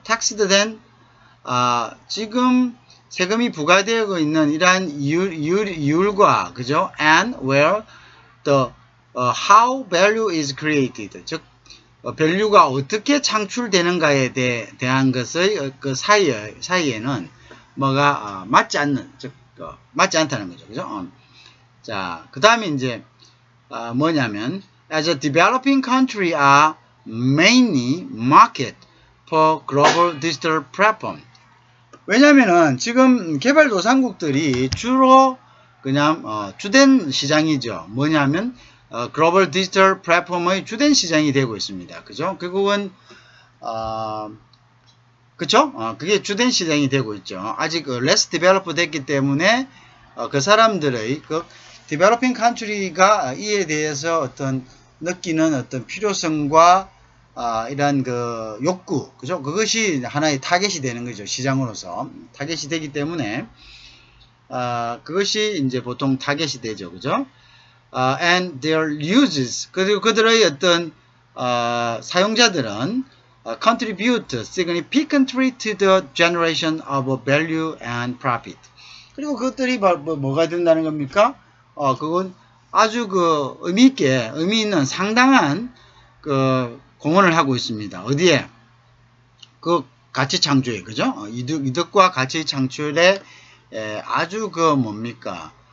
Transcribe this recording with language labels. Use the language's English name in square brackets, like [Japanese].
[Korean] taxed 된, 지금 세금이 부과되고 있는 이러한 이율과, 그죠? [English] and where the, how value is created. [Korean] 즉, value가 어떻게 창출되는가에 대한 것의 그 사이에는 뭐가, 맞지 않는, 즉, 맞지 않다는 거죠. 그죠? 자, 그 다음에 이제, 뭐냐면 [English] as a developing country are mainly market for global digital platform. [Korean] 왜냐면은 지금 개발도상국들이 주로 그냥 주된 시장이죠. 뭐냐면 글로벌 디지털 플랫폼의 주된 시장이 되고 있습니다. 그죠? 결국은 그쵸? 그게 주된 시장이 되고 있죠. 아직 [English] less develop [Korean] 됐기 때문에 그 사람들의 그 [English] developing country [Korean] 가 이에 대해서 어떤 느끼는 어떤 필요성과 이런 그 욕구, 그죠? 그것이 하나의 타겟이 되는 거죠. 시장으로서 타겟이 되기 때문에 그것이 이제 보통 타겟이 되죠, 그죠? [English] And their uses, [Korean] 그리고 그들의 어떤 사용자들은 [English] contribute significantly to the generation of value and profit. [Korean] 그리고 그것들이 뭐가 된다는 겁니까? 그건 아주 그 의미 있는 상당한 그 공헌을 하고 있습니다. 어디에? 그 가치 창출에, 그죠? 이득과 가치 창출에 아주 그 뭡니까?